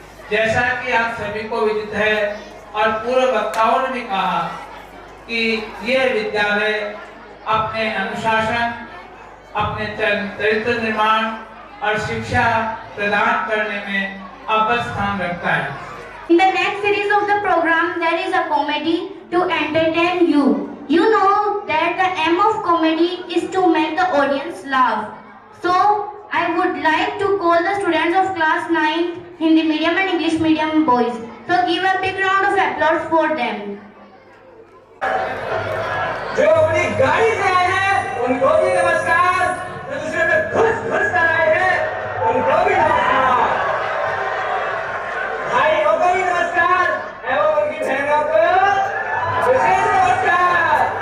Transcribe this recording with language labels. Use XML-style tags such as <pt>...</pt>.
<hi>जैसा कि आप सभी को विदित है और पूर्व वक्ताओं ने भी कहा कि यह विद्यालय अपने अनुशासन, अपने चरित्र निर्माण और शिक्षा प्रदान करने में अव्वल स्थान रखता है।</hi> <en>In the next series of the program, there is a comedy to entertain you. You know that the aim of comedy is to make the audience laugh. So, I would like to call the students of class 9, Hindi medium and English medium boys. So, give a big round of applause for them.</en> <hi>जो अपनी गाड़ी से आए हैं उनको भी नमस्कार, जो दूसरे पे घुस कर आए हैं उनको भी नमस्कार, भाइयों को भी नमस्कार एवं उनकी बहनों को विशेष नमस्कार।</hi>